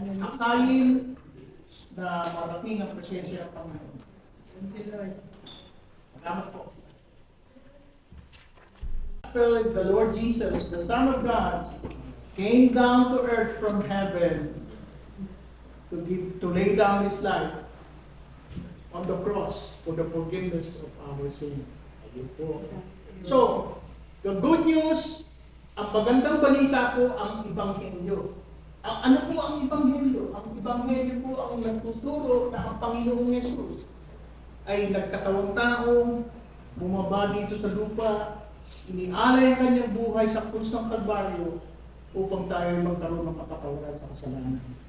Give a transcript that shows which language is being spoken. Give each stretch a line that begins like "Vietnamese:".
Filipino: Akayin na marating ang presensya ng Panginoon. Salamat po.
English: Is the Lord Jesus, the Son of God, came down to earth from heaven to lay down His life on the cross for the forgiveness of our sin.
Filipino: Ayun po.
English: So, the good news,
Filipino: ang magandang balita po ang Ebanghelyo. Ano po ang Ebanghelyo? Ang Ebanghelyo po ang nagtuturo na ang Panginoong Yesus ay nagkatawang tao, bumaba dito sa lupa, inialay ang kanyang buhay sa krus ng Kalbaryo upang tayo magkaroon ng kapatawaran sa kasalanan.